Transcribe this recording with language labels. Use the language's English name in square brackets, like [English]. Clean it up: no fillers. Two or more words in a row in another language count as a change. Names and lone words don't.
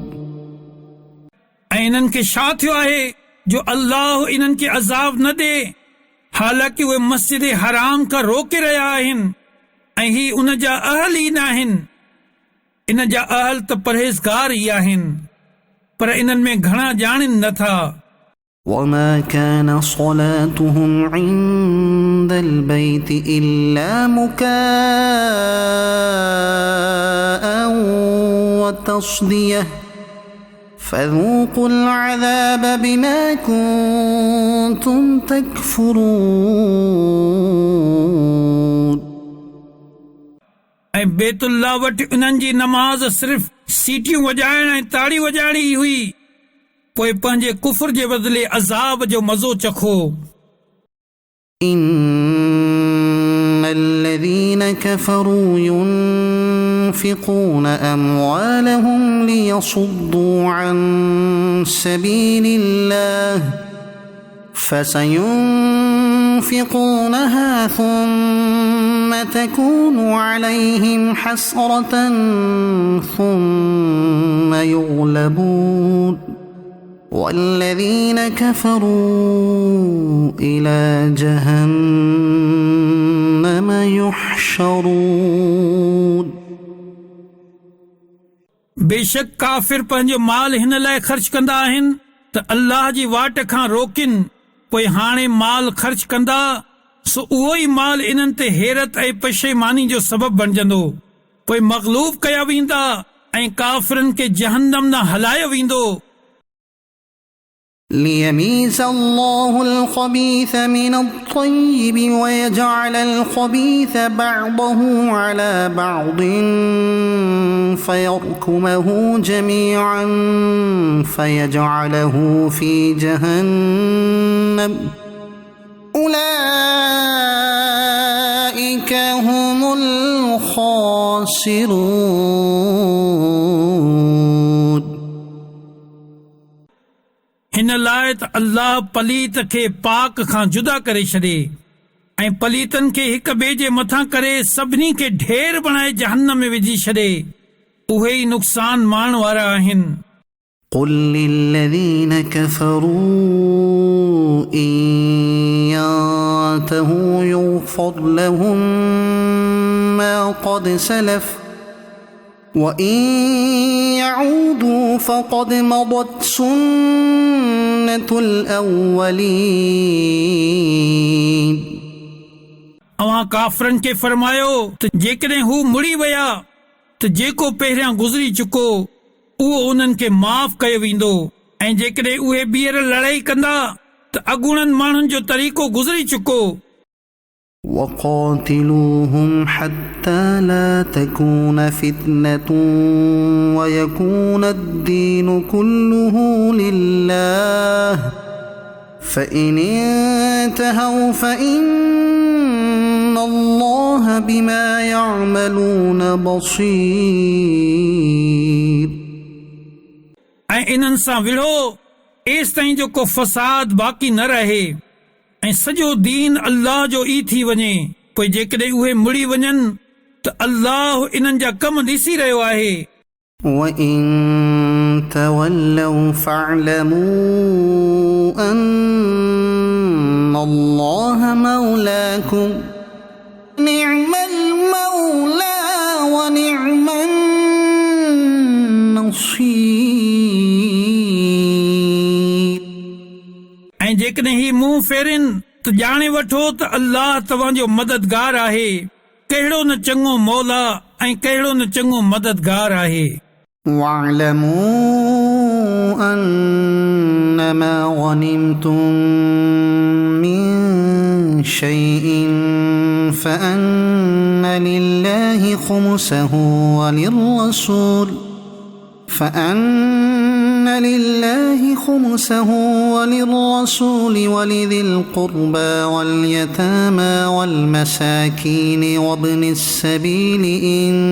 [Sindhi] ऐं इन्हनि खे छा थियो आहे जो अल्लाह इन्हनि खे अज़ाब न ॾे हालांकि उहे मस्जिद हराम खां रोके रहिया आहिनि ऐं ही उन जा अहल ई न आहिनि इन जा अहल त परहेज़गार ई आहिनि पर इन्हनि में घणा ॼाणनि नथा [Arabic] وما كان صلاتهم عند البيت إلا مكاء وتصدية فذوقوا العذاب بما كنتم تكفرون [Sindhi] ऐं बेतुल्ला वटि उन्हनि जी नमाज़ सिर्फ़ सीटियूं वॼाइण ऐं ताड़ी वॼाइणी ई हुई पोइ पंहिंजे कुफ्र जे बदिले अज़ाब जो मज़ो चखो [Arabic] إن الذين كفروا ينفقون أموالهم ليصدوا عن سبيل الله فسينفقونها ثم تكون عليهم حسرة ثم يغلبون والذين كفروا إلى جهنم يحشرون [Sindhi] बेशक काफ़िर पंहिंजो माल हिन लाइ ख़र्च कंदा आहिनि त अल्लाह जी वाट खां रोकिन पोइ हाणे माल ख़र्च कंदा सो उहो ई माल इन्हनि ते हैरत ऐं पशेमानी जो सबबु बणजंदो पोइ मग़लूब कया वेंदा ऐं काफ़िरनि खे जहन्नम न हलायो वेंदो [Arabic] ليميز الله الخبيث من الطيب ويجعل الخبيث بعضه على بعض فيركمه جميعا فيجعله في جهنم أولئك هم الخاسرون [Sindhi] हिन लाइ त अल्लाह पलीत खे पाक खां जुदा करे छॾे ऐं पलीतनि खे हिक ॿिए जे मथां करे सभिनी खे ढेर बणाए जहन्नम में विझी छॾे उहे ई नुक़सान माण वारा आहिनि [Arabic] قل للذين كفروا إن ينتهوا يغفر لهم ما قد سلف وإن يعودوا فقد مضت سنة الأولين [Sindhi] अवां काफ़रनि खे फरमायो त जेकॾहिं हू मुड़ी विया त जेको पहिरियां गुज़री चुको उहो उन्हनि खे माफ़ कयो वेंदो ऐं जेकॾहिं उहे ॿीहर लड़ाई कंदा त अॻूणनि माण्हुनि जो तरीक़ो गुज़री चुको [Arabic] وقاتلوهم حتى لا تكون فتنة ويكون الدين كله لله فإن انتهوا فإن الله بما يعملون بصير [Sindhi] ऐं इन्हनि सां विढ़ो एसि ताईं जो को फ़साद बाक़ी न रहे ऐं सॼो दीन अल्लाह जो ई थी वञे त पोइ जेकॾहिं उहे मुड़ी वञनि त अल्लाह इन्हनि जा कम ॾिसी रहियो आहे। [Arabic] وَإِن تَوَلَّوْا فَاعْلَمُوا أَنَّ اللَّهَ مَوْلَاكُمْ نِعْمَ الْمَوْلَى وَنِعْمَ النَّصِيرُ। [Sindhi] ऐं जेकॾहिं ही मुंहुं फेरिन त ॼाणे वठो त अल्लाह तव्हांजो मददगार आहे। कहिड़ो न चङो मौला ऐं कहिड़ो न चङो मददगार आहे। [Arabic] وَاعْلَمُوا أَنَّمَا غَنِمْتُم مِّن شَيْءٍ فَأَنَّ لِلَّهِ خُمُسَهُ وَلِلرَّسُولِ وَلِذِي الْقُرْبَى وَالْيَتَامَى وَالْمَسَاكِينِ وَابْنِ السَّبِيلِ إِن